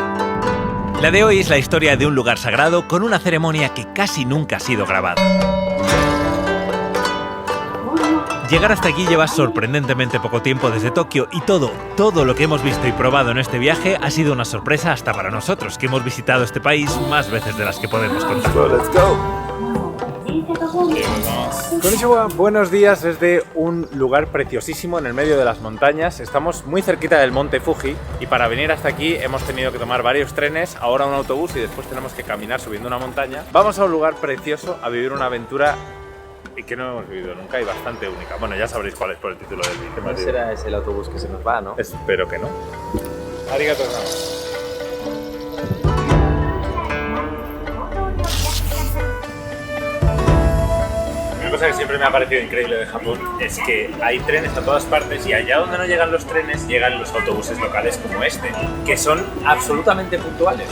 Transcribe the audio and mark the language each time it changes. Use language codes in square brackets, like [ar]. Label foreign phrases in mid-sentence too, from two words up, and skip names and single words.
[es] La de hoy es la historia de un lugar sagrado con una ceremonia que casi nunca ha sido grabada. Llegar hasta aquí lleva sorprendentemente poco tiempo desde Tokio y todo lo que hemos visto y probado en este viaje ha sido una sorpresa hasta para nosotros, que hemos visitado este país más veces de las que podemos contar. [en] Let's go. [ja] Konnichiwa, [es] buenos días desde un lugar preciosísimo en el medio de las montañas. Estamos muy cerquita del monte Fuji y para venir hasta aquí hemos tenido que tomar varios trenes, ahora un autobús y después tenemos que caminar subiendo una montaña. Vamos a un lugar precioso a vivir una aventura que no hemos vivido nunca y bastante única. Bueno, ya sabréis cuál es por el título del vídeo. No será ese el autobús que se nos va, ¿no? Espero que no. [ja] ありがとうございます. [es] Una cosa que siempre me ha parecido increíble de Japón es que hay trenes a todas partes y allá donde no llegan los trenes llegan los autobuses locales como este, que son absolutamente puntuales.